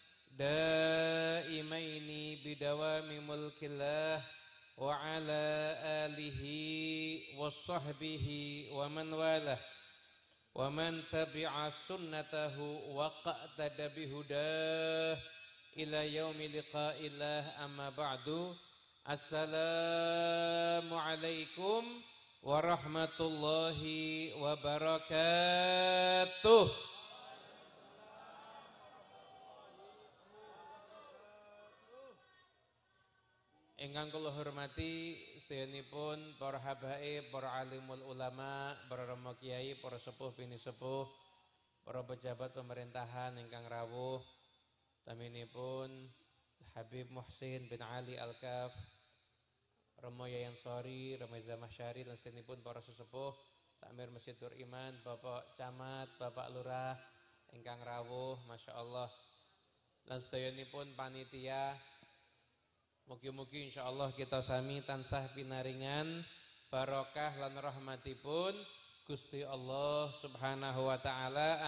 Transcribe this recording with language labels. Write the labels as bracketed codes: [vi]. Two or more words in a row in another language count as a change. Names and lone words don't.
[ar] دائمين بدوام ملك الله وعلى آله وصحبه ومن والاه ومن تبع سنته واقتدى بهداه إلى يوم لقاء الله أما بعد. السلام عليكم ورحمة الله وبركاته. [jv] Ingkang kula hormati sedayanipun para habaib, para alimul ulama, para rama kiai, para sepuh bini sepuh, para pejabat pemerintahan ingkang rawuh, taminipun Habib Muhsin bin Ali Al-Kaf, Romo Yayan Sori, Romo Zamah Syari, dan sedayanipun para sesepuh, Takmir Masjid Nur Iman, Bapak Camat, Bapak Lurah ingkang rawuh, [ar] ما شاء الله, [jv] dan sedayanipun panitia. Mugi-mugi insyaallah kita sami tansah pinaringan barokah lan rahmatipun Gusti Allah [ar] سبحانه وتعالى.